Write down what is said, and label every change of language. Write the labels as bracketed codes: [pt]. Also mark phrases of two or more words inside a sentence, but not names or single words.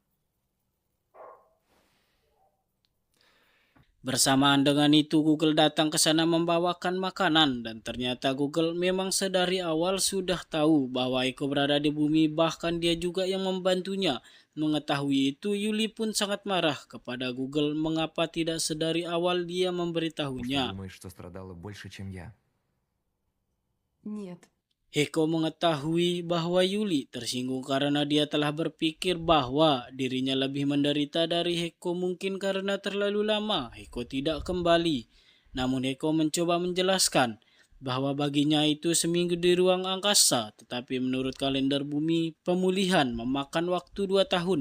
[id] Bersamaan dengan itu, Google datang ke sana membawakan makanan dan ternyata Google memang sedari awal sudah tahu bahwa Heko berada di bumi, bahkan dia juga yang membantunya. Mengetahui itu, Yuli pun sangat marah kepada Google mengapa tidak sedari awal dia [ru] Ты [id] memberitahunya. [ru] думаешь, что страдала больше, чем я? Нет. [id] Heko mengetahui bahwa Yuli tersinggung karena dia telah berpikir bahwa dirinya lebih menderita dari Heko, mungkin karena terlalu lama Heko tidak kembali. Namun Heko mencoba menjelaskan bahwa baginya itu seminggu di ruang angkasa, tetapi menurut kalender bumi pemulihan memakan waktu 2 tahun.